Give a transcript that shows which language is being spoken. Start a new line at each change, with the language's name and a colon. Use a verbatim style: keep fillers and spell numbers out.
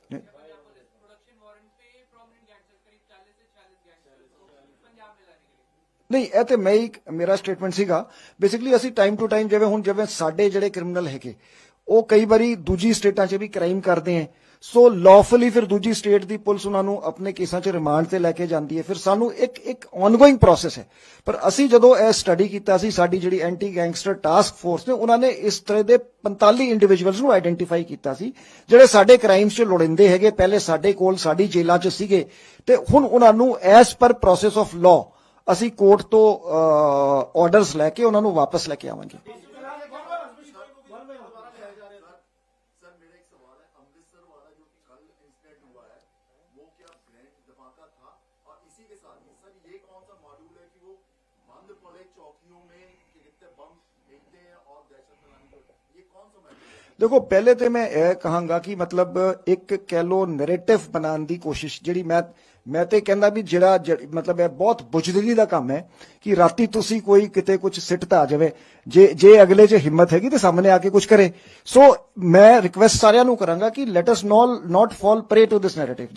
Hindi: Production warrant पे prominent gangster करीब चालीस से छियालीस गैंगस्टर को पंजाब में लाने के लिए।
Punjabi: ਨਹੀਂ, ਇਹ ਤੇ ਮੈਂ ਇੱਕ ਮੇਰਾ ਸਟੇਟਮੈਂਟ ਸੀਗਾ। ਬੇਸਿਕਲੀ ਅਸੀਂ ਟਾਈਮ ਟੂ ਟਾਈਮ ਜਿਵੇਂ ਹੁਣ ਜਿਵੇਂ ਸਾਡੇ ਜਿਹੜੇ ਕ੍ਰਿਮੀਨਲ ਹੈਗੇ ਉਹ ਕਈ ਵਾਰੀ ਦੂਜੀ ਸਟੇਟਾਂ 'ਚ ਵੀ ਕ੍ਰਾਈਮ ਕਰਦੇ ਹੈ, ਸੋ ਲੌਫਲੀ ਫਿਰ ਦੂਜੀ ਸਟੇਟ ਦੀ ਪੁਲਿਸ ਉਹਨਾਂ ਨੂੰ ਆਪਣੇ ਕੇਸਾਂ 'ਚ ਰਿਮਾਂਡ ਤੇ ਲੈ ਕੇ ਜਾਂਦੀ ਹੈ। ਫਿਰ ਸਾਨੂੰ ਇੱਕ ਇੱਕ ਆਨਗੋਇੰਗ ਪ੍ਰੋਸੈਸ ਹੈ, ਪਰ ਅਸੀਂ ਜਦੋਂ ਇਹ ਸਟੱਡੀ ਕੀਤਾ ਸੀ, ਸਾਡੀ ਜਿਹੜੀ ਐਂਟੀ ਗੈਂਗਸਟਰ ਟਾਸਕ ਫੋਰਸ ਨੇ ਉਹਨਾਂ ਨੇ ਇਸ ਤਰ੍ਹਾਂ ਦੇ ਪੰਤਾਲੀ ਇੰਡੀਵਿਜੂਅਲਸ ਨੂੰ ਆਇਡੈਂਟੀਫਾਈ ਕੀਤਾ ਸੀ ਜਿਹੜੇ ਸਾਡੇ ਕ੍ਰਾਈਮਸ 'ਚ ਲੋੜੀਂਦੇ ਹੈਗੇ, ਪਹਿਲੇ ਸਾਡੇ ਕੋਲ ਸਾਡੀ ਜੇਲ੍ਹਾਂ 'ਚ ਸੀਗੇ, ਤੇ ਹੁਣ ਉਹਨਾਂ ਨੂੰ
English: as per process of law
Punjabi: ਅਸੀਂ ਕੋਰਟ ਤੋਂ ਆਰਡਰਸ ਲੈ ਕੇ ਉਹਨਾਂ ਨੂੰ ਵਾਪਸ ਲੈ ਕੇ ਆਵਾਂਗੇ।
Hindi: सर मेरा एक सवाल है, अमृतसर वाला जो कि कल इंसिडेंट हुआ है वो क्या ग्रैंड धमाका था? और इसी के साथ ही सर ये कौन सा मॉड्यूल है कि वो बंद पड़े चौकियों में कि कितने बम फेंकते हैं और दहशत फैलाने को, ये कौन सा मॉड्यूल है?
Punjabi: ਦੇਖੋ, ਪਹਿਲੇ ਤੇ ਮੈਂ ਇਹ ਕਹਾਂਗਾ ਕਿ ਮਤਲਬ ਇੱਕ ਕਹਿ ਲੋ ਨੈਰੇਟਿਵ ਬਣਾਉਣ ਦੀ ਕੋਸ਼ਿਸ਼ ਜਿਹੜੀ ਮੈਂ ਮੈਂ ਤੇ ਕਹਿੰਦਾ ਵੀ ਜਿਹੜਾ ਜਿਹੜੀ- ਮਤਲਬ ਇਹ ਬਹੁਤ ਬੁਜਦਲੀ ਦਾ ਕੰਮ ਹੈ ਕਿ ਰਾਤੀ ਤੁਸੀਂ ਕੋਈ ਕਿਤੇ ਕੁਝ ਸਿੱਟਤਾ ਜਾਵੇ, ਜੇ ਜੇ ਅਗਲੇ 'ਚ ਹਿੰਮਤ ਹੈਗੀ ਤੇ ਸਾਹਮਣੇ ਆ ਕੇ ਕੁਝ ਕਰੇ। ਸੋ ਮੈਂ ਰਿਕਵੈਸਟ ਸਾਰਿਆਂ ਨੂੰ ਕਰਾਂਗਾ ਕਿ
English: Let us all not fall prey to this narrative.